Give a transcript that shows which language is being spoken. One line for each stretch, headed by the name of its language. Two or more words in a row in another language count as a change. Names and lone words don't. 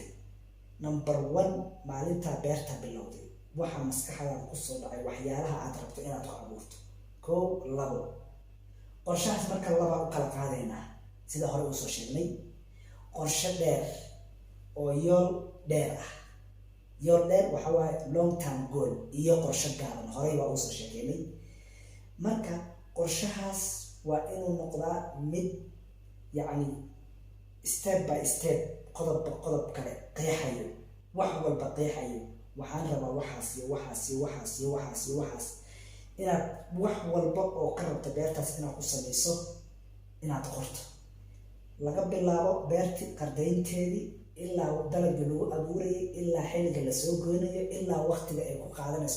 Somali: number 1 maalintaa beerta bilowday waxaa maskaxdaada kusoo dhacay waxyaalaha aad rabto inaad ku abuurto. 1 2 qorshahaas marka 2 u kala qaadaynaa sida hore uu soo sheegnay. qorshe dheer oo yool dheer ah. yool dheer waxa waaye
English: long term goal
Somali: iyo qorshe gaaban, horey waa uu soo sheegnay. marka qorshahaas waa inuu noqdaa mid yacni
English: step by step,
Somali: qodob kale qeexayo, wax walba qeexayo. waxaan rabaa waxaas iyo waxaas iyo waxaas iyo waxaas iyo waxaas, inaad wax walba oo ka rabto beertaas inaad ku samayso, inaad qorto. laga bilaabo beerti qardaynteedii ilaa dalagga lagu abuurayay, ilaa xilliga lasoo goynayo, ilaa waqtiga ay ku qaadanayso.